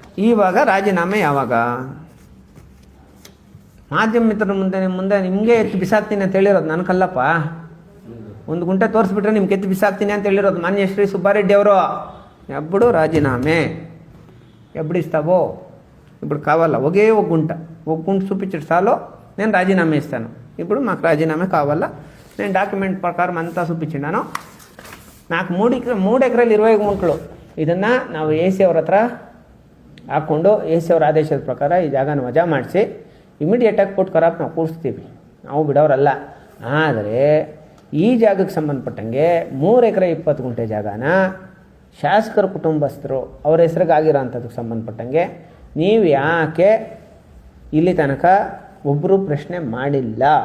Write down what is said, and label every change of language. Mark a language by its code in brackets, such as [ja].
[kn] ಇವಾಗ ರಾಜೀನಾಮೆ ಯಾವಾಗ? ಮಾಧ್ಯಮ ಮಿತ್ರರ ಮುಂದೆ ನಿಮಗೆ ಎತ್ತು ಬಿಸಾಕ್ತೀನಿ ಅಂತ ಹೇಳಿರೋದು ನನಗಲ್ಲಪ್ಪ. ಒಂದು ಗುಂಟೆ ತೋರಿಸ್ಬಿಟ್ರೆ ನಿಮ್ಗೆ ಎತ್ತು ಬಿಸಾಕ್ತೀನಿ ಅಂತ ಹೇಳಿರೋದು ಮಾನ್ಯ ಶ್ರೀ ಸುಬ್ಬಾರೆಡ್ಡಿ ಅವರು. [te] ಎಬ್ಬಡು ರಾಜೀನಾಮೆ ಎಬ್ಬಡಿಸ್ತಾವೋ ఇప్పుడు కావాలా ఒకే ఒక గుంట చూపించడు చాలు నేను రాజీనామా ఇస్తాను. ఇప్పుడు మాకు రాజీనామా కావాలా, నేను డాక్యుమెంట్ ప్రకారం అంతా చూపించినాను. నాకు [kn] 3 ಎಕರೆಯಲ್ಲಿ 20 ಗುಂಟಲು ಇದನ್ನು ನಾವು ಎ ಸಿ ಅವ್ರ ಹತ್ರ ಹಾಕ್ಕೊಂಡು ಎ ಸಿ ಅವ್ರ ಆದೇಶದ ಪ್ರಕಾರ ಈ ಜಾಗನ ವಜಾ ಮಾಡಿಸಿ ಇಮಿಡಿಯೇಟಾಗಿ ಪುಟ್ ಕರಾಪ್ ನಾವು ಕೂರಿಸ್ತೀವಿ. ನಾವು ಬಿಡೋರಲ್ಲ. ಆದರೆ ಈ ಜಾಗಕ್ಕೆ ಸಂಬಂಧಪಟ್ಟಂಗೆ 3 ಎಕರೆ 20 ಗುಂಟೆ ಜಾಗನ ಶಾಸಕರ ಕುಟುಂಬಸ್ಥರು ಅವ್ರ ಹೆಸ್ರಿಗೆ ಆಗಿರೋಂಥದ್ದಕ್ಕೆ ಸಂಬಂಧಪಟ್ಟಂಗೆ ನೀವು ಯಾಕೆ ಇಲ್ಲಿ ತನಕ ಒಬ್ಬರು ಪ್ರಶ್ನೆ ಮಾಡಿಲ್ಲ?